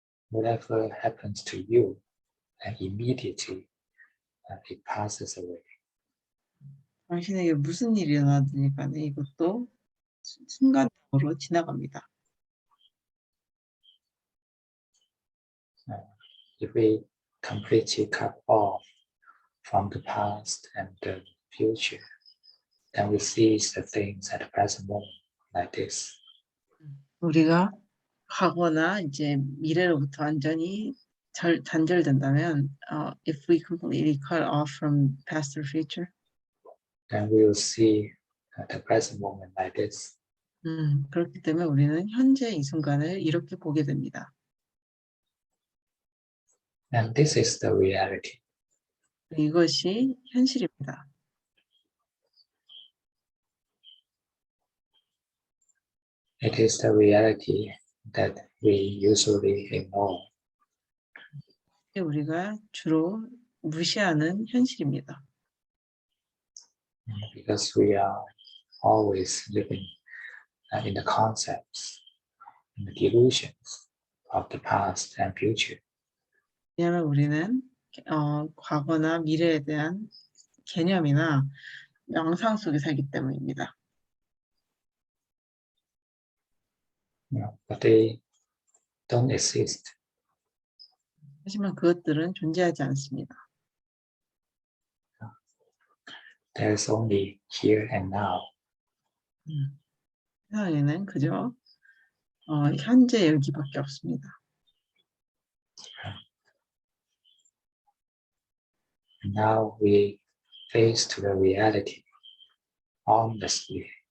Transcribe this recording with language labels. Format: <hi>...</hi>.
<en>Whatever happens to you, and immediately it passes away.</en> <ko>당신에게 무슨 일이 일어나든지 간에 이것도 순간적으로 지나갑니다.</ko> <en>If we completely cut off from the past and the future, then we seize the things at the present moment like this.</en> <ko>우리가 과거나 이제 미래로부터 완전히 단절된다면,</ko> <en>if we completely cut off from past or future, Then we will see the present moment like this.</en> <ko>그렇기 때문에 우리는 현재 이 순간을 이렇게 보게 됩니다.</ko> <en>And this is the reality.</en> <ko>이것이 현실입니다.</ko> <en>It is the reality that we usually ignore.</en> <ko>우리가 주로 무시하는 현실입니다.</ko> <en>Because we are always living in the concepts and the delusions of the past and future.</en> <ko>왜냐하면 우리는 과거나 미래에 대한 개념이나 명상 속에 살기 때문입니다.</ko> <en>But they don't exist.</en> <ko>하지만 그것들은 존재하지 않습니다.</ko> <en>There is only here and now.</en> <ko>세상에는 그저 현재 여기밖에 없습니다.</ko> <en>And now we face to the reality honestly.</en>